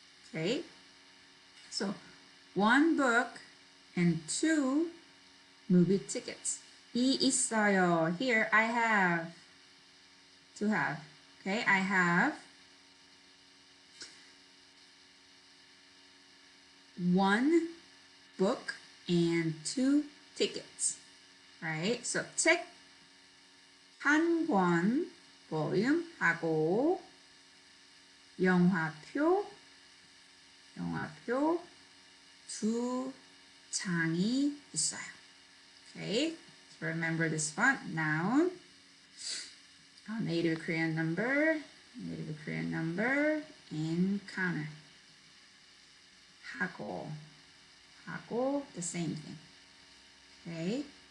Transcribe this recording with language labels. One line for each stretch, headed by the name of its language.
English: Okay, so 1 book and 2 movie tickets. 이 있어요. Here I have to have. Okay, I have 1 book and 2 tickets. Right?
Korean: So 책 한 권 volume 하고 영화표 2 장이 있어요.
English: Okay, so remember this one. Noun, native Korean number, and counter. 하고, the same thing. Okay.